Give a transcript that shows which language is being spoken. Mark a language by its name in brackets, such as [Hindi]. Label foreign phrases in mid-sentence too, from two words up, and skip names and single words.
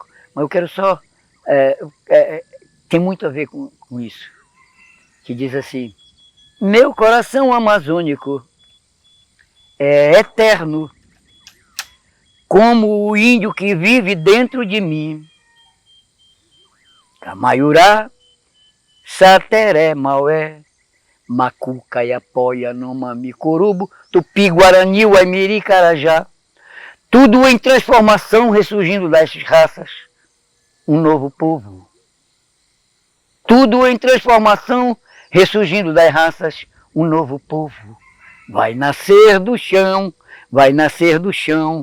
[Portuguese] Mas eu quero só... tem muito a ver com isso. Que diz assim: meu coração amazônico é eterno, como o índio que vive dentro de mim. Camaiurá, Sateré, Maué, Macuca, Iapoia, Nomami, Corubo, Tupi, Guarani, Uaimiri, Carajá. Tudo em transformação, ressurgindo das raças, um novo povo. Tudo em transformação, ressurgindo das raças, um novo povo. Vai nascer do chão, vai nascer do chão.